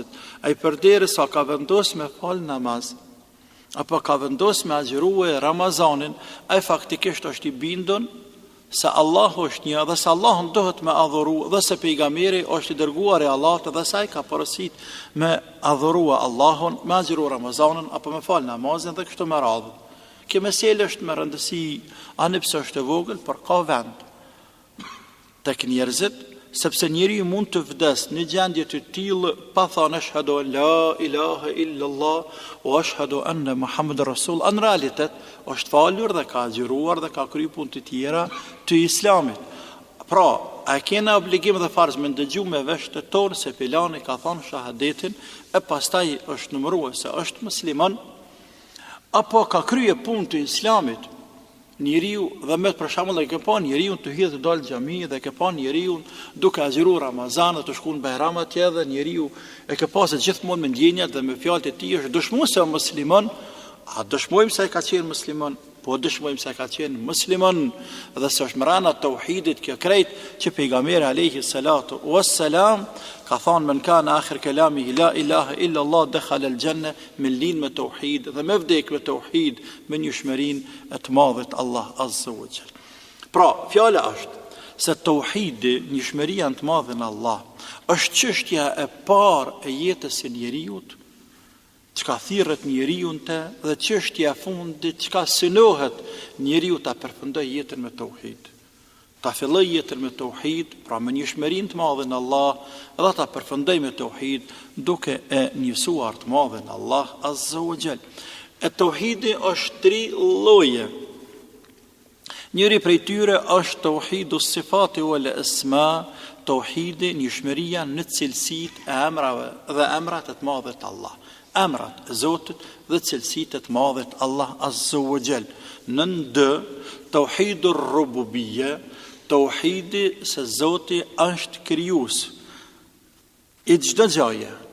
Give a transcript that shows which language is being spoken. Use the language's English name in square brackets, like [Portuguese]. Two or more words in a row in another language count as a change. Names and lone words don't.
[Albanian] Ai përderisa ka vendos me fal namaz, apo ka vendos me agjërue Ramazanin, ai faktikisht është i bindur se Allahu është një, dhe se Allahun dohet me adhuru, dhe se pejgamberi është i dërguar i Allahut, dhe se ai ka porosit me adhurua Allahun, me agjëru Ramazanin, apo me fal namazin dhe kështu me radhë. Kjo meselë është me rëndësi, ani pse është e vogël, por ka vend tek njerëzit, sepse njeriu mund të vdes në gjendje të tillë pa thënë [Arabic] أشهد أن لا إله إلا الله وأشهد أن محمدا رسول. [Albanian] Në realitet është falur dhe ka agjëruar dhe ka kryer punë të tjera të islamit. Pra, a kena obligim dhe farz me ndëgju me vesh të tonë se pilani ka thënë shahadetin e pastaj është numëruar se është musliman, apo ka kryer punë të islamit. Njeriu, dhe me për shembull e ke pa njeriu të hidhë të dalë xhami dhe ke pa njeriu duke agjëruar Ramazan të shkon Bajram atje, dhe njeriu e ke pa se gjithmonë me ndjenjat dhe me fjalët e tij është dëshmuar se musliman. A dëshmojmë se ai ka qenë musliman? Po dëshmojmë se ka qenë musliman, dhe se është mrana tauhidit kjo krejt që pejgamberi [Arabic] عليه الصلاة والسلام [Albanian] ka thonë [Arabic] من كان آخر كلامه لا إله إلا الله دخل الجنة, [Albanian] me lin me tauhid dhe me vdek me tauhid, me njohshmërinë e të madhit Allah [Arabic] عز وجل. [Albanian] Pra, fjala është se tauhidi, njohshmëria e të madhin Allah, është çështja e parë e jetës së njeriut, çka thirret njeriu të, dhe çështja e fundit çka synohet njeriu ta përfundojë jetën me tauhid. Ta filloj jetën me tauhid, pra me njohshmërinë të madhe në Allah, dhe ta përfundoj me tauhid duke e njësuar të madhen Allah [Arabic] عز وجل. [Albanian] E tauhidi është 3 lloje. Njëri prej tyre është [Arabic] توحيد الصفات والأسماء, [Albanian] tauhidi njohshmëria në cilësitë e emrave dhe emrat e të madhët Allah. Emrat e Zotit dhe cilësitë e të madhët Allah [Arabic] عز وجل. [Albanian] Në [Arabic] توحيد الربوبية, [Albanian] tauhidi se Zoti është krijues i çdo gjaje.